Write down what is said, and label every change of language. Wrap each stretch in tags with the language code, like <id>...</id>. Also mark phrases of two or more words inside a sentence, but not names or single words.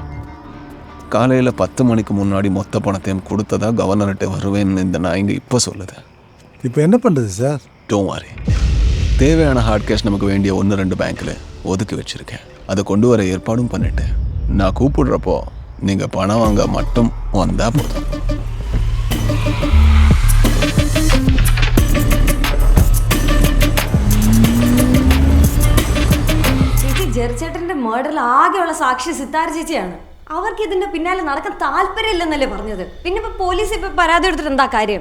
<ta>காலையில் 10 மணிக்கு முன்னாடி மொத்த பணத்தையும் கொடுத்ததா கவர்னர்கிட்ட வருவேன்னு இந்த நாய்ங்க இப்போ சொல்லுது. இப்போ என்ன பண்ணுறது சார்?</ta> <en>don't worry.</en> <ta>தேவையான</ta> <en>hard cash</en> <ta>நமக்கு வேண்டிய 1-2 பேங்க்கில் ஒதுக்கி வச்சுருக்கேன். அதை கொண்டு வர ஏற்பாடும் பண்ணிட்டேன். நான் கூப்பிடுறப்போ நீங்கள் பணம் வாங்க மட்டும் வந்தால் போதும்.</ta> <ml>ജെറിച്ചേട്ടന്റെ മേർഡറിൽ ആകെയുള്ള സാക്ഷി സിത്താര ചേച്ചിയാണ്. അവർക്ക് ഇതിന്റെ പിന്നാലെ നടക്കാൻ താല്പര്യമില്ലെന്നല്ലേ പറഞ്ഞത്. പിന്നെ ഇപ്പൊ പോലീസ് ഇപ്പൊ പരാതി എടുത്തിട്ട് എന്താ കാര്യം?</ml>